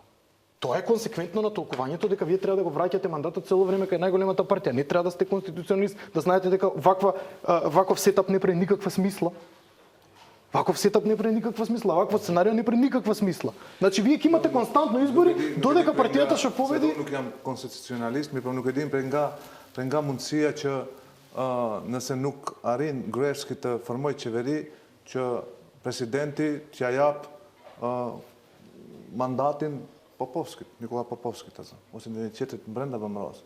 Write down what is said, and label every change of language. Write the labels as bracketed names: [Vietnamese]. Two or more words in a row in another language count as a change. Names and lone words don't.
[Macedonian] Тоа е консеквентно на толкувањето дека вие треба да го враќате мандатот цело време кај најголемата партија. Не треба да сте конституционалист, да знаете дека ваков сетап не прави никаква смисла. Ваков сетап не прави никаква смисла, вакво сценарио не прави никаква смисла. Значи вие ќе имате константно избори додека партијата што победи. [Albanian] Nuk jam konstitucionalist, mi po nuk e dim për nga mundësia që nëse nuk arrin Gruevski të formoj qeveri që presidenti t'ja jap mandatin Popovskit, Nikola Popovskit ose në një tjetër brenda VMRO-s.